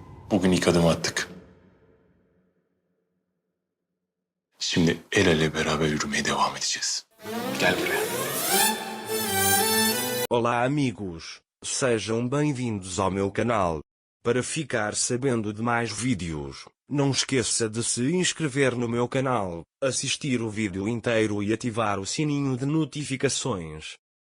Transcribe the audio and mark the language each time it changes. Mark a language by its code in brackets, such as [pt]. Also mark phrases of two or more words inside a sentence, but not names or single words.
[tr] Bugün ilk adım attık. Şimdi el ele beraber yürümeye devam edeceğiz. Gel buraya. [pt] Olá amigos, sejam bem-vindos ao meu canal. Para ficar sabendo de mais vídeos, não esqueça de se inscrever no meu canal, assistir o vídeo inteiro e ativar o sininho de notificações.